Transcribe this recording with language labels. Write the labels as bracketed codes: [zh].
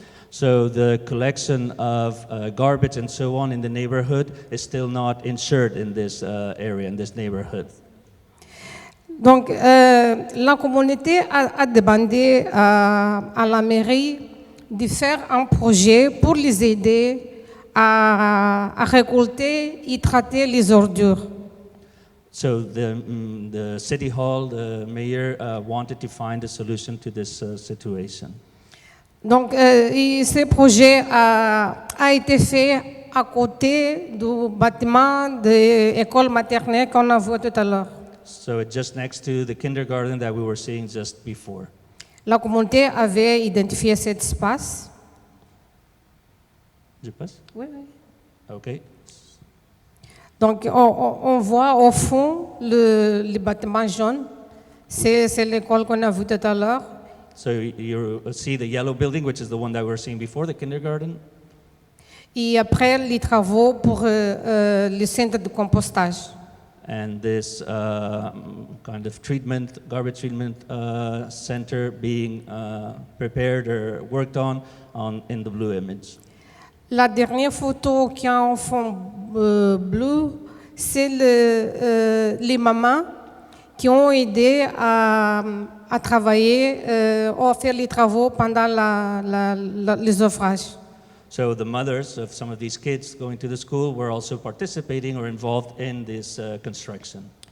[en] So the collection of garbage and so on in the neighborhood is still not insured in this area, in this neighborhood. [fr] Donc, la communauté a demandé à la mairie de faire un projet pour les aider à récolter et traiter les ordures. [en] So the city hall, the mayor wanted to find a solution to this situation. [fr] Donc, ce projet a été fait à côté du bâtiment de l'école maternelle qu'on a vu tout à l'heure. [en] So it's just next to the kindergarten that we were seeing just before. [fr] La communauté avait identifié cet espace. Je passe? Oui, oui. [en] Okay. [fr] Donc, on voit au fond le bâtiment jaune. C'est l'école qu'on a vu tout à l'heure. [en] So you see the yellow building, which is the one that we were seeing before, the kindergarten. [fr] Et après, les travaux pour le centre de compostage. [en] And this kind of treatment, garbage treatment center being prepared or worked on in the blue image. [fr] La dernière photo qui a en fond bleu, c'est les mamans qui ont aidé à travailler, à faire les travaux pendant les ouvrages. [en] So the mothers of some of these kids going to the school were also participating or involved in this construction.